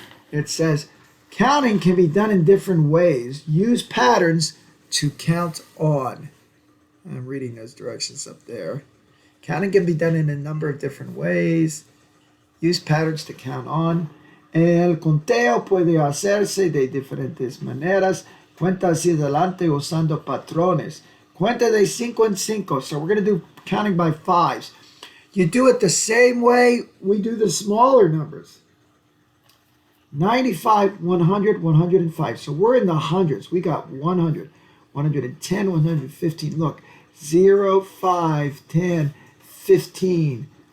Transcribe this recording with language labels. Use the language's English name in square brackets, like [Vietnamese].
[English] It says, counting can be done in different ways. Use patterns to count on. I'm reading those directions up there. Counting can be done in a number of different ways. Use patterns to count on. [Spanish] El conteo puede hacerse de diferentes maneras. Cuenta hacia adelante usando patrones. Cuenta de 5 en 5. [English] So we're going to do counting by fives. You do it the same way we do the smaller numbers. 95, 100, 105. So we're in the hundreds. We got 100, 110, 115. Look, 0, 5, 10, 15.